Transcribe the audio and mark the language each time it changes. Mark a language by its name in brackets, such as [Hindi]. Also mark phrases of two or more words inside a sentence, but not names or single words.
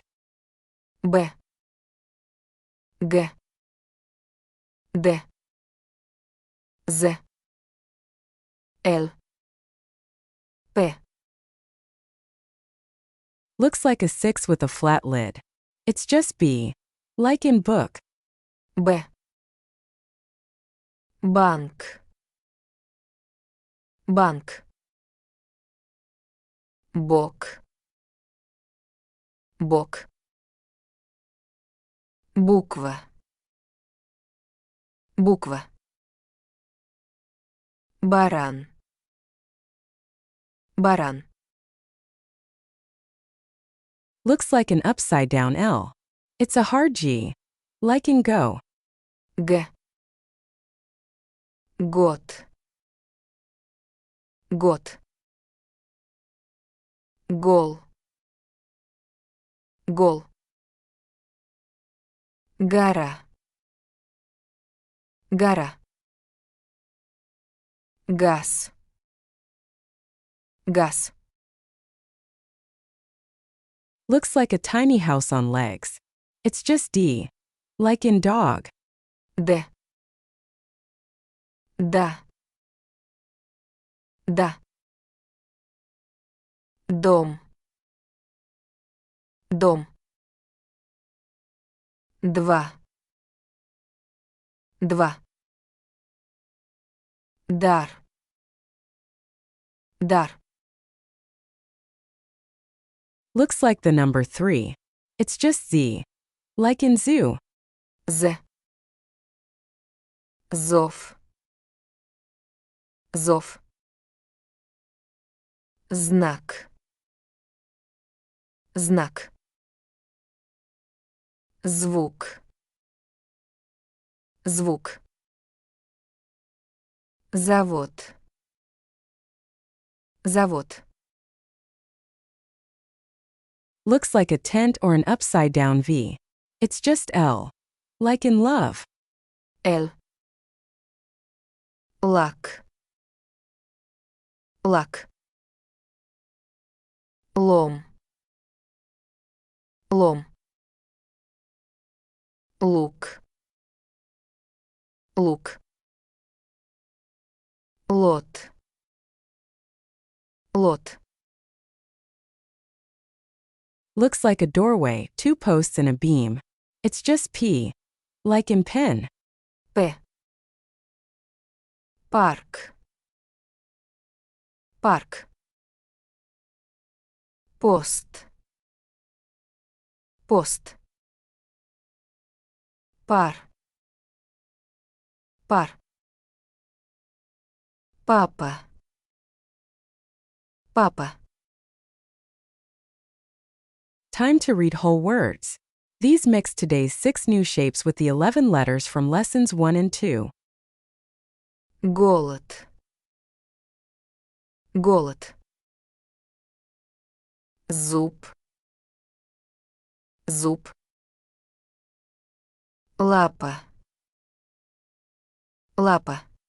[Russian] Б, Г, Д, З, Л, П. [English] Looks like a 6 with a flat lid. It's just B. Like in book. [Russian] Б. Банк. Банк. Бок. Бок. Буква. Буква. Баран. Баран. [English] Looks like an upside down L. It's a hard G. Like in go. [Russian] Г. Год. Год. Гол. Гол. Гора. Гора. Газ. Газ. [English] Looks like a tiny house on legs. It's just D. Like in dog. [Russian] Д. Да. Да. Дом. Дом. Два. Два. Дар. Дар. [English] Looks like the number 3. It's just Z. Like in zoo. [Russian] З. Зов. Зов. Знак. Знак. Звук. Звук. Завод. Завод. [English] Looks like a tent or an upside down V. It's just L. Like in love. [Russian] Л. Лак. Лак. Лом. Лом. Лук. Лук. Лот. Лот. [English] Looks like a doorway, 2 posts and a beam. It's just P. Like in pen. [Russian] П. Парк. Парк. Пост. Пост. Пар. Пар. Папа. Папа. [English] Time to read whole words. These mix today's 6 new shapes with the 11 letters from lessons 1 and 2. [Russian] Голод. Голод. Зуб. Зуб. Лапа. Лапа.